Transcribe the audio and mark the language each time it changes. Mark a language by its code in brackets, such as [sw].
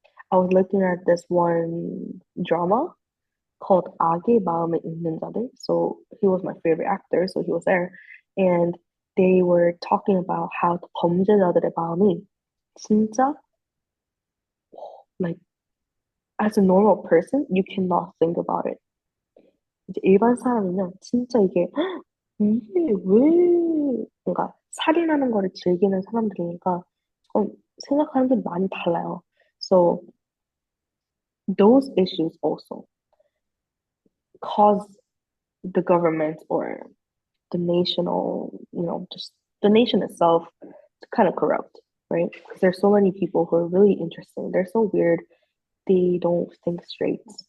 [en] I was looking at this one drama called 악의 마음에 있는 자들. So he was my favorite actor, so he was there. And they were talking about how [ko] 범죄자들의 마음이 진짜 [en] like as a normal person, you cannot think about it. [ko] 이제 일반 사람이면 진짜 이게 왜 뭔가 살인하는 거를 즐기는 사람들이니까 조금 생각하는 게 많이 달라요. [en] So those issues also cause the government or the national, just the nation itself to kind of corrupt, right? Because there's so many people who are really interesting. They're so weird. They don't think straight.